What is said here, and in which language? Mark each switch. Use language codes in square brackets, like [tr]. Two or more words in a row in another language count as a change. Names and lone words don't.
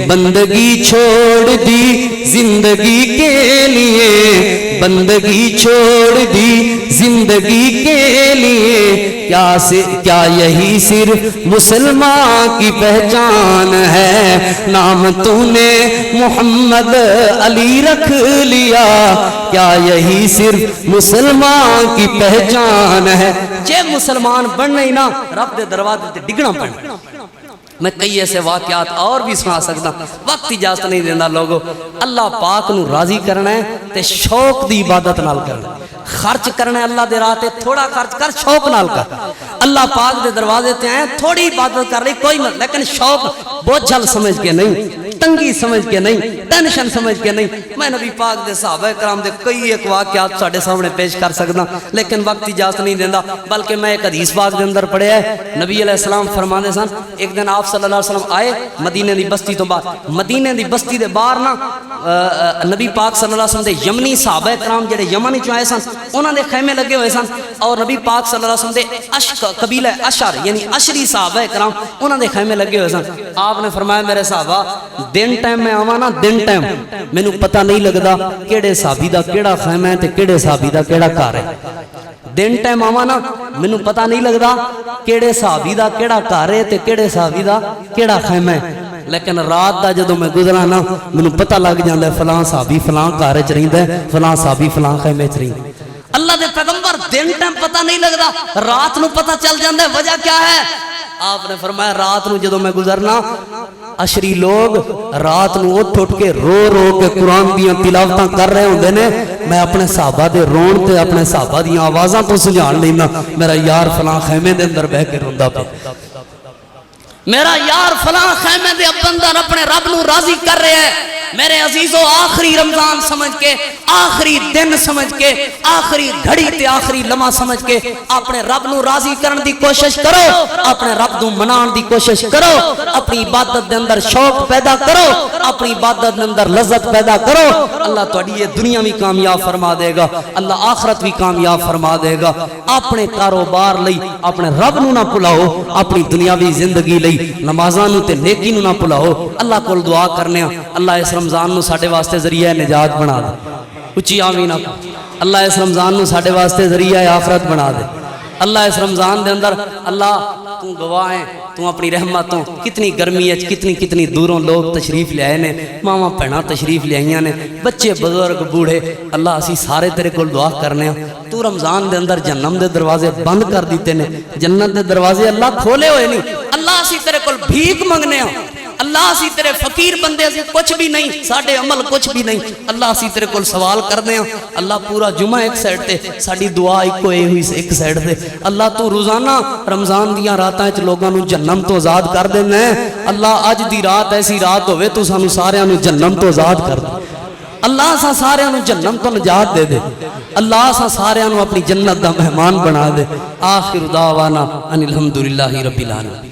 [ur] بندگی چھوڑ دی زندگی کے لیے، بندگی چھوڑ دی زندگی کے لیے، کیا یہی صرف مسلمان کی پہچان ہے؟ نام تو نے محمد علی رکھ لیا، کیا یہی صرف مسلمان کی پہچان ہے؟ [pa] جے مسلمان بننا ہی نا رب دے دروازے تے ڈگنا پڑنا۔ میں کئی ایسے واقعات اور بھی سنا سکتا، وقت اجازت نہیں دینا لوگو۔ اللہ پاک نو راضی کرنا ہے تے شوق دی عبادت نال کرنا، خرچ کرنا ہے اللہ دے راہ تے تھوڑا خرچ کر، شوق نال کر۔ اللہ پاک دے دروازے تے آئے تھوڑی عبادت کر رہی کوئی مت، لیکن شوق بوجھل سمجھ کے نہیں، تنگی سمجھ کے نہیں، ٹینشن سمجھ کے نہیں۔ میں نبی پاک دے صحابہ کرام دے کئی ایک واقعات ساڑھے سامنے پیش کر سکتا، لیکن وقت اجازت نہیں دینا، بلکہ میں ایک حدیث پاک دے اندر پڑھے ہے۔ نبی علیہ السلام فرمانے سن، ایک دن آپ [ar] صلی اللہ علیہ وسلم [pa] آئے مدینے دی بستی تو باہر، مدینے دی بستی دے باہر نا نبی پاک [ar] صلی اللہ علیہ وسلم [pa] دے یمنی صحابہ کرام جڑے یمن چوں آئے سن، انہاں دے خیمے لگے ہوئے سن، اور نبی پاک [ar] صلی اللہ علیہ وسلم [pa] دے قبیلہ اشر یعنی اشری صحابہ کرام انہاں دے خیمے لگے ہوئے سن۔ آپ نے فرمایا میرے صحابہ دن ٹائم میں آواں نا، دن ٹائم مینوں پتہ نہیں لگدا کیڑے صحابی دا کیڑا خیمہ ہے تے کیڑے صحابی دا کیڑا گھر ہے۔ دن ٹائم آواں نا مینوں پتہ نہیں لگدا کیڑے صحابی دا کیڑا گھر ہے تے کیڑے صحابی دا کیڑا خیمہ ہے، لیکن رات دا جدوں میں گزرا نا مینوں پتہ لگ جاندا ہے فلاں صحابی فلاں گھر وچ رہندا ہے، فلاں صحابی فلاں خیمے وچ رہندا ہے۔ اللہ دے پیغمبر دن ٹائم پتہ نہیں لگدا، رات نو پتہ چل جاندا ہے، وجہ کیا ہے؟ آپ نے فرمایا رات نو جدوں میں گزرنا اشری لوگ رات نو اٹھ کے رو رو کے قرآن دیاں تلاوتاں کر رہے ہوندے نے، میں اپنے صحابہ دے رون تے اپنے صحابہ دیاں آوازاں تو سجھان لینا میرا یار فلاں خیمے دے اندر بہ کے روندا پیا، میرا یار فلاں خیمے دے اندر اپنے رب نو راضی کر رہے ہیں۔ میرے عزیزو آخری رمضان سمجھ کے، آخری دن سمجھ کے، آخری گھڑی تے آخری لمحہ سمجھ کے اپنے رب نو راضی کرن دی کوشش کرو، اپنے رب نو منان دی کوشش کرو، اپنی عبادت دے اندر شوق پیدا کرو، اپنی عبادت دے اندر لذت پیدا کرو۔ اللہ تہاڈی یہ دنیا بھی کامیاب فرما دے گا، اللہ آخرت بھی کامیاب فرما دے گا۔ اپنے کاروبار لئی اپنے رب نو نہ بھلاؤ، اپنی دنیاوی زندگی لئی نمازاں نو تے نیکی نو نہ بھلاؤ۔ اللہ کول دعا کرنے ہاں اللہ اس رمضان نو ساڈے واسطے ذریعہ نجات بنا دے، اچھی آمین۔ اللہ اس رمضان نو ساڈے واسطے ذریعہ آخرت بنا دے۔ اللہ اس رمضان دے اندر اللہ تو گواہ ہے، تو اپنی رحمتوں کتنی گرمی ہے، کتنی دوروں لوگ تشریف لے آئے نے، ماما بہناں تشریف لے آئیاں نے، بچے بزرگ بوڑھے، اللہ اسی سارے تیرے کول دعا کرنے ہیں تو رمضان دے اندر جہنم دے دروازے بند کر دیتے نے، جنت دے دروازے اللہ کھولے ہوئے نہیں، اللہ اسی تیرے کول بھیک منگنے ہیں، اللہ اسی تیرے فقیر بندے اسی کچھ بھی نہیں، ساڑھے عمل کچھ بھی نہیں، اللہ اسی تیرے کول سوال کرنے ہیں۔ اللہ پورا جمعہ ایک سائڈ تے، ساڑھی دعا ایک سائڈ تے، اللہ تو روزانہ رمضان دیاں راتاں وچ لوگاں نو جہنم تو آزاد کر دینا ہے۔ اللہ اج دی رات ایسی رات ہوئے تو سانو سارے نو جہنم تو آزاد کر دے، اللہ سا سارے نو جہنم تو نجات دے دے، اللہ سا سارے نو اپنی جنت دا مہمان بنا دے۔ [ar] آخر دعوانا ان الحمدللہ رب العالمین۔